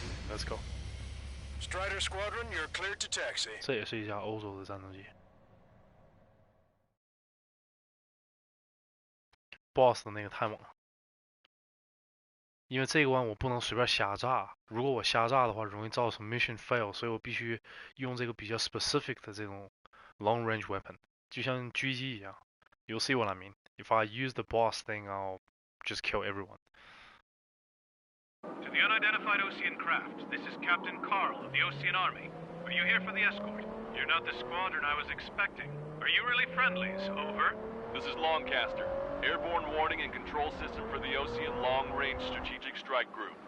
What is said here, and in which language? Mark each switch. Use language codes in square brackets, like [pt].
[en] Let's go. Strider Squadron, you're cleared to taxi. [zh] 这也是一架欧洲的战斗机。 Boss 的那个太猛了，因为这个弯我不能随便瞎炸，如果我瞎炸的话，容易造成 [en] mission fail， [zh] 所以我必须用这个比较 specific 的这种 [en] long range weapon， [zh] 就像狙击一样。 [en] You'll see what I mean. If I use the boss thing, I'll just kill everyone. To the unidentified Osean craft, this is Captain Carl of the Osean Army. Are you here for the escort? You're not the squadron I was expecting. Are you really friendlies? Over. This is Longcaster. Airborne warning and control system for the Osean Long Range Strategic Strike Group.